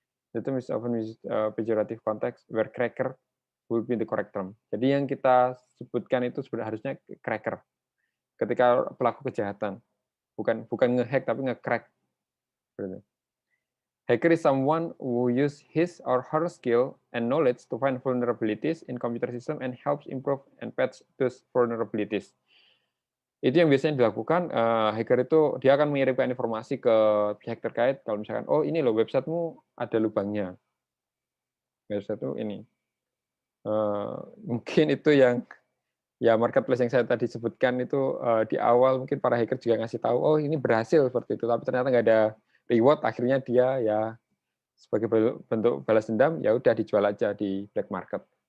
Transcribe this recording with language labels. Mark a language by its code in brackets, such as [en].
[id] Itu [en] often used pejorative context where cracker will be the correct term. [id] Jadi yang kita sebutkan itu sebenarnya harusnya cracker. Ketika pelaku kejahatan, bukan ngehack tapi nge-crack. [en] Hacker is someone who use his or her skill and knowledge to find vulnerabilities in computer system and helps improve and patch those vulnerabilities. [id] Itu yang biasanya dilakukan, hacker itu dia akan mengirimkan informasi ke pihak terkait, kalau misalkan, oh ini loh websitemu ada lubangnya. Website itu ini. Mungkin itu yang ya marketplace yang saya tadi sebutkan itu di awal mungkin para hacker juga ngasih tahu, oh ini berhasil seperti itu, tapi ternyata nggak ada reward, akhirnya dia ya sebagai bentuk balas dendam, ya udah dijual aja di black market.